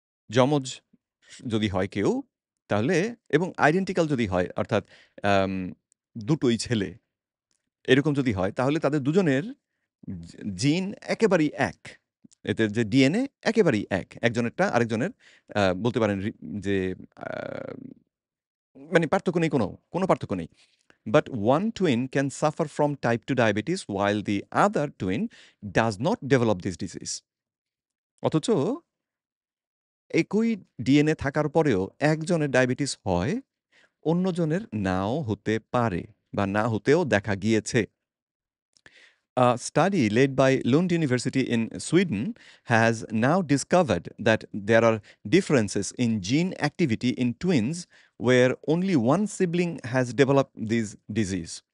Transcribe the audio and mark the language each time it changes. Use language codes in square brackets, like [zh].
[bn] যমজ যদি হয় কেউ তাহলে এবং আইডেন্টিক্যাল যদি হয় অর্থাৎ আম দুটোই ছেলে এরকম যদি হয় তাহলে তাদের দুজনের জিন একেবারেই এক। এদের যে ডিএনএ একেবারেই এক। একজনেরটা আরেকজনের বলতে পারেন যে আ মানে পার্থক্য নেই কোনো পার্থক্য নেই। [en] But one twin can suffer from type 2 diabetes while the other twin does not develop this disease. [bn] অথচ একই ডিএনএ থাকার পরেও একজনের ডায়াবেটিস হয়, অন্যজনের নাও হতে পারে বা না হতেও দেখা গিয়েছে। [en] A study led by Lund University in Sweden has now discovered that there are differences in gene activity in twins where only one sibling has developed the disease.